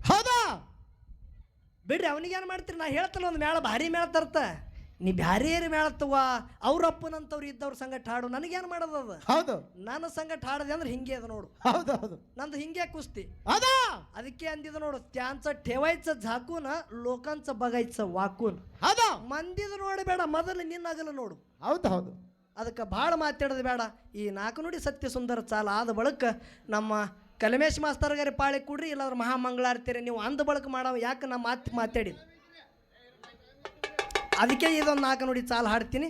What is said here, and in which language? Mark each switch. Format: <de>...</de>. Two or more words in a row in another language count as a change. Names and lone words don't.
<kn>ಬಿಡ್ರಿ ಅವನಿಗೇನು ಮಾಡ್ತೀರಿ. ನಾ ಹೇಳ್ತಲ್ಲ ಒಂದು ಮೇಳ ಭಾರಿ ಮೇಳ ತರ್ತ. ನೀ ಬ್ಯಾರೆ ಮೇಳತ್ತವ ಅವ್ರಪ್ಪನಂತವ್ರು ಇದ್ದವ್ರ ಸಂಗಟ ಹಾಡು ನನಗೇನು ಮಾಡೋದದ. ಹೌದು, ನನ್ನ ಸಂಗಟ ಹಾಡದೆ ಅಂದ್ರೆ ಹಿಂಗೆ ಅದ ನೋಡು. ಹೌದು ಹೌದು, ನಂದು ಹಿಂಗೆ ಕುಸ್ತಿ. ಹೌದಾ, ಅದಕ್ಕೆ ಅಂದಿದ ನೋಡು,</kn> <mr>त्यांचं ठेवायचं झाकून लोकांचं बघायचं वाकून.</mr> <kn>ಹೌದು, ಮಂದಿದ ನೋಡಬೇಡ, ಮೊದಲು ನಿನ್ನ ಅಗಲ ನೋಡು. ಹೌದು ಹೌದು. ಅದಕ್ಕೆ ಭಾಳ ಮಾತಾಡೋದು ಬೇಡ. ಈ ನಾಲ್ಕು ನುಡಿ ಸತ್ಯ ಸುಂದರ ಚಾಲ ಆದ ಬಳಿಕ ನಮ್ಮ ಕಲಮೇಶ್ ಮಾಸ್ತರ್ಗಾರಿ ಪಾಳಿ ಕೊಡ್ರಿ, ಇಲ್ಲಾಂದ್ರೆ ಮಹಾಮಂಗಳಾರ್ತಿರಿ ನೀವು ಅಂದ ಬಳಕ ಮಾಡೋ. ಯಾಕೆ ನಾ ಮಾತಾಡಿ ಅದಕ್ಕೆ ಇದೊಂದು ನಾಲ್ಕು ನುಡಿ ಚಾಲ ಹಾಡ್ತೀನಿ.</kn>